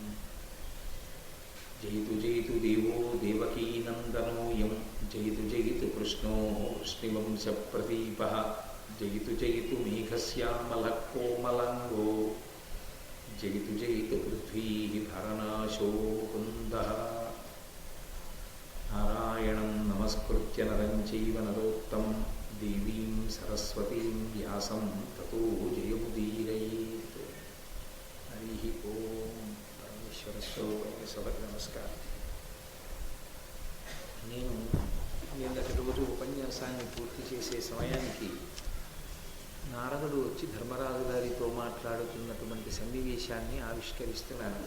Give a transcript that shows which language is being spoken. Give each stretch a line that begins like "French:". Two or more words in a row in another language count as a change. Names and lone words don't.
Sanskrit: जयतु जयतु देवो देवकीनन्दनोऽयं जयतु जयतु कृष्णो वृष्णिवंशप्रदीपः जयतु जयतु मेघश्यामलः कोमलाङ्गो जयतु जयतु पृथ्वीः भरनाशो कुन्दः। नारायणं नमस्कृत्य नरं चैव नरोत्तमं देवीं सरस्वतीं व्यासं ततो जयमुदीरयेत्। हरिः ओम्।
Telugu: సభకు నమస్కారం. నేను నిన్నటి రోజు ఉపన్యాసాన్ని పూర్తి చేసే సమయానికి నారదుడు వచ్చి ధర్మరాజు గారితో మాట్లాడుతున్నటువంటి సన్నివేశాన్ని ఆవిష్కరిస్తున్నాను.